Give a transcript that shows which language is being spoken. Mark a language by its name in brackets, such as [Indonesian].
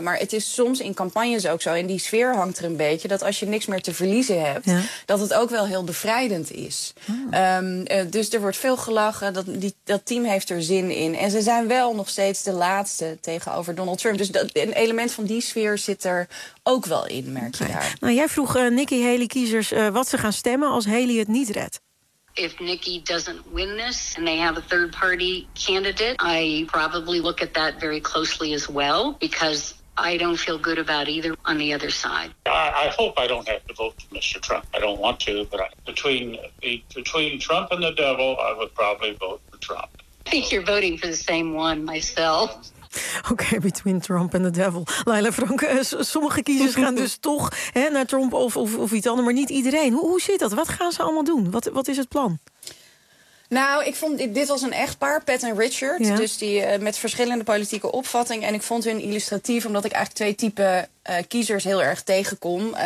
[Dutch] Maar het is soms in campagnes ook zo, en die sfeer hangt er een beetje, dat als je niks meer te verliezen hebt, dat het ook wel heel bevrijdend is. Dus er wordt veel gelachen, dat team heeft er zin in. En ze zijn wel nog steeds de laatste tegenover Donald Trump. Dus een element van die sfeer zit er ook wel in, merk je daar. Nou, jij vroeg Nikki Haley kiezers wat ze gaan stemmen als Haley het niet redt. [English] If Nikki doesn't win this and they have a third party candidate, I probably look at that very closely as well, because I don't feel good about either on the other side. I hope I don't have to vote for Mr. Trump. I don't want to, but between Trump and the devil, I would probably vote for Trump. I think you're voting for the same one myself. Oké, between Trump and the devil. [Dutch] Laila Franke, sommige kiezers gaan dus toch naar Trump of iets anders, maar niet iedereen. Hoe zit dat? Wat gaan ze allemaal doen? Wat is het plan? Nou, ik vond dit was een echtpaar, Pat en Richard. Ja. Dus die met verschillende politieke opvattingen. En ik vond hun illustratief, omdat ik eigenlijk twee typen kiezers heel erg tegenkom.